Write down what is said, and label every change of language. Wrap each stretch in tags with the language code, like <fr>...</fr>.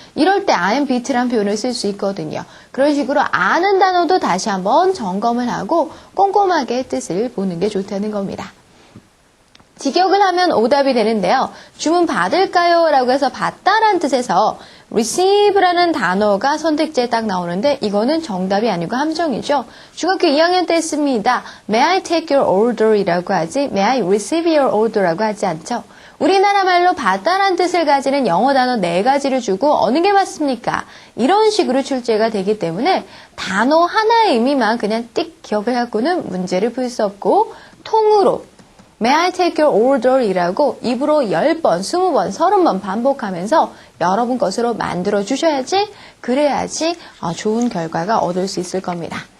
<ko>이럴 때</ko> <en>I am beat</en> <ko>란 표현을 쓸 수 있거든요. 그런 식으로 아는 단어도 다시 한번 점검을 하고 꼼꼼하게 뜻을 보는 게 좋다는 겁니다. 직역을 하면 오답이 되는데요. 주문 받을까요? 라고 해서 받다란 뜻에서 receive라는 단어가 선택지에 딱 나오는데 이거는 정답이 아니고 함정이죠. 중학교 2학년 때 했습니다.</ko> <en>May I take your order?</en> <ko>이라고 하지</ko> <en>May I receive your order?</en> <ko>라고 하지 않죠. 우리나라 말로 받다란 뜻을 가지는 영어 단어 4가지를 주고 어느 게 맞습니까? 이런 식으로 출제가 되기 때문에 단어 하나의 의미만 그냥 띡 기억을 하고는 문제를 풀 수 없고 통으로</ko> <en>May I take your order?</en> <ko>이라고 입으로 10번, 20번, 30번 반복하면서 여러분 것으로 만들어 주셔야지 그래야지 좋은 결과가 얻을 수 있을 겁니다.</ko>